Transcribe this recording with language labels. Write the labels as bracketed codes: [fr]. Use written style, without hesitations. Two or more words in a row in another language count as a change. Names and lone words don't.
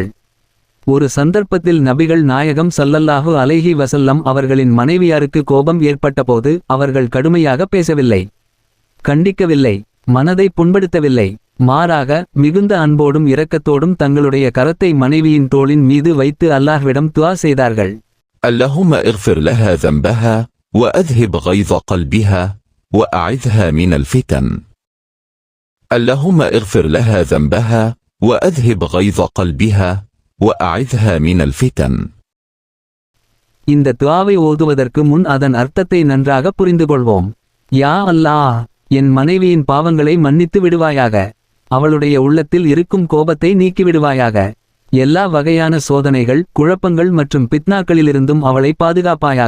[ta] ஒரு சந்தர்ப்பத்தில் நபிகள் நாயகம் [ar] صلى الله عليه وسلم [ta] அவர்களின் மனைவியாருக்கு கோபம் ஏற்பட்டபோது அவர்கள் கடுமையாக பேசவில்லை, கண்டிக்கவில்லை, மனதை புண்படுத்தவில்லை. மாறாக மிகுந்த அன்போடும் இரக்கத்தோடும் தங்களுடைய கரத்தை மனைவியின் தோளின் மீது வைத்து அல்லாஹ்விடம் துஆ செய்தார்கள். [ar] اللهم اغفر لها ذنبها وأذهب غيظ قلبها وأعذها من الفتن. اللهم اغفر لها ذنبها وأذهب غيظ قلبها وأعذها من الفتن. [ta] இந்த துஆவை ஓதுவதற்கு முன் அதன் அர்த்தத்தை நன்றாக புரிந்து கொள்வோம். யா அல்லாஹ், என் மனைவியின் பாவங்களை மன்னித்து விடுவாயாக. அவளுடைய உள்ளத்தில் இருக்கும் கோபத்தை நீக்கிவிடுவாயாக. எல்லா வகையான சோதனைகள், குழப்பங்கள் மற்றும் பித்னாக்களிலிருந்தும் அவளை பாதுகாப்பாயாக.